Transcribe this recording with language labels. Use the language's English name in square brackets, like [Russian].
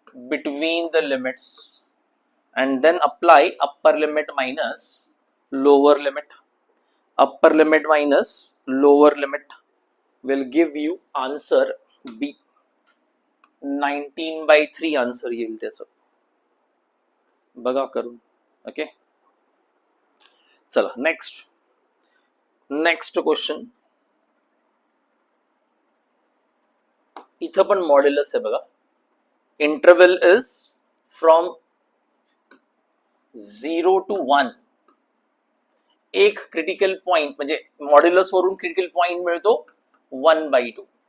[English] between the limits and then apply upper limit minus lower limit, upper limit minus lower limit will give you answer B, [Marathi] 19/3 answer येईल त्याचं, बघा करून। Okay चला next question. इथं पण modulus आहे बघा, [English] interval is from 0 to 1, [Marathi] एक क्रिटिकल पॉइंट म्हणजे मॉड्युलस वरून क्रिटिकल पॉइंट मिळतो 1/2।